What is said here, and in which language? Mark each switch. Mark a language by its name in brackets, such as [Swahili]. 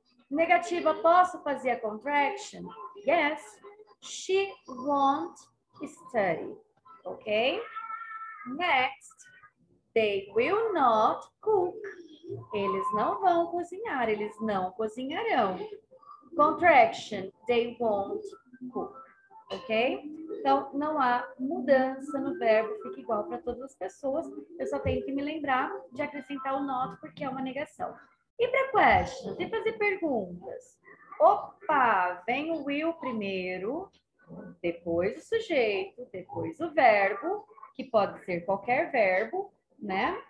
[Portuguese] Negativa, posso fazer a contraction? Yes. [English] She won't study. Ok? Next. They will not cook. [Portuguese] Eles não vão cozinhar, eles não cozinharão. [English] Contraction, they won't cook. Ok? [Portuguese] Então, não há mudança no verbo, fica igual para todas as pessoas. Eu só tenho que me lembrar de acrescentar o not, porque é uma negação. E para questions? E fazer perguntas? Opa, Opa, vem o will primeiro, depois o sujeito, depois o verbo, que pode ser qualquer verbo, né?